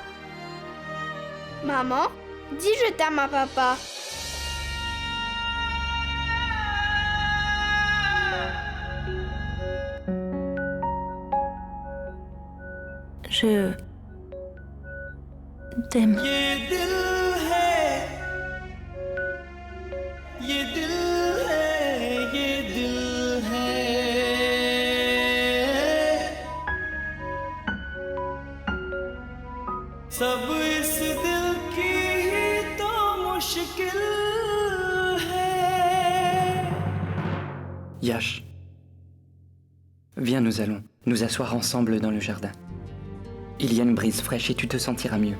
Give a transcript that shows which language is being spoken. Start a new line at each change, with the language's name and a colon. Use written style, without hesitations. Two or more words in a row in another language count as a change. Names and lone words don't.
French: Maman, dis je t'aime à papa. Je t'aime.
Hindi: सब इस दिल की ही तो मुश्किल है.
French: Yash, viens, nous allons nous asseoir ensemble dans le jardin. Il y a une brise fraîche et tu te sentiras mieux.